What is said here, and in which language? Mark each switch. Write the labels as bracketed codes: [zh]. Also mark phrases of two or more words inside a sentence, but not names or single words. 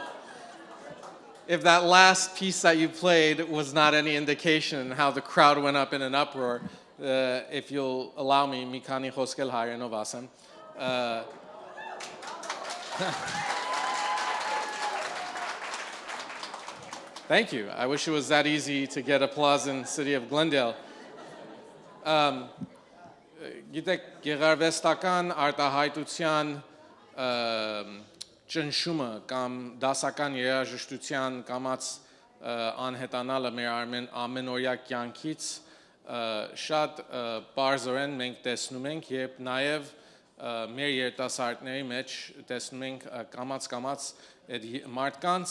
[en] If that last piece that you played was not any indication how the crowd went up in an uproar, if you'll allow me, [hy] Մի քանի խոսք էլ հայերենով ասեմ. [en] Thank you. I wish it was that easy to get applause in the city of Glendale. [hy] Գիտեք, գեղարվեստական արտահայտության ճնշումը կամ դասական երաժշտության կամած անհետանալը մեր ամենօրյա կյանքից շատ պարզորեն մենք տեսնում ենք, երբ նաև մեր երիտասարդների մեջ տեսնում ենք կամած այդ մարդկանց